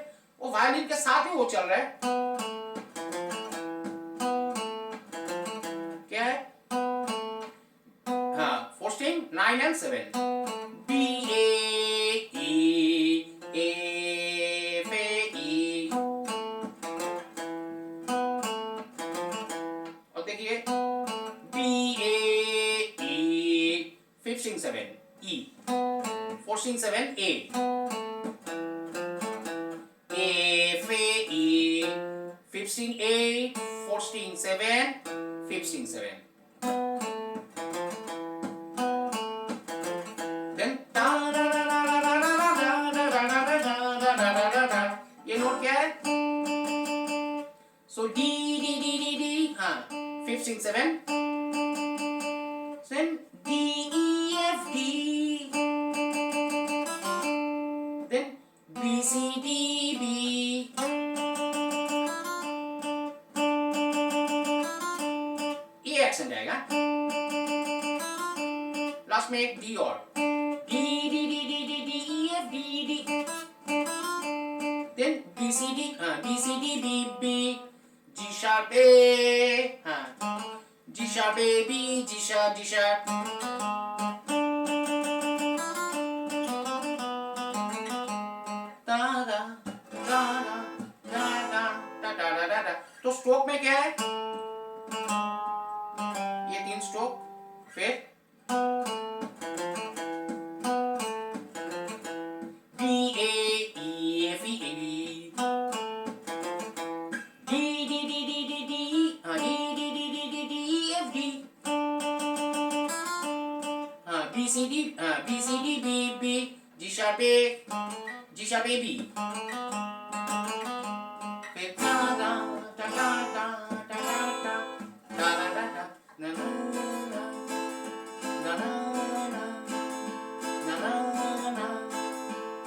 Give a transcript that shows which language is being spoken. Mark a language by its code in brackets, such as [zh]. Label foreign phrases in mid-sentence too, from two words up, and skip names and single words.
[hi] वो वायलिन के साथ ही वो चल रहा है, क्या है, हाँ 4 स्ट्रिंग 9 एंड 7, B A E F A E, और देखिए B A E 5 string 7 E, 4 string 7 A, F A E 5 string 8, 4 string 7, 5 string 7, then da da da da da da da da da da da da da da da, ये नोट क्या है, so D D D D D, हाँ 5 string 7, then D E F D, then B C D B, ये एक्सेंट आएगा, लास्ट में एक D और D D D D D D E F D D, then B C D, हाँ B C D B B, G sharp A, हाँ G sharp A B, G sharp G sharp, ता दा दा दा दा दा दा दा दा दा। तो स्ट्रोक में क्या है, ये 3 स्ट्रोक, फिर B A E F E A D, D D D D D D, हाँ D D D D D D E F D, हाँ B C D, हाँ B C D B B, G sharp A, G sharp A B, फिर ता दा ता ता ता ता ता ता ता ता ता, ना ना ना ना ना ना ना ना ना,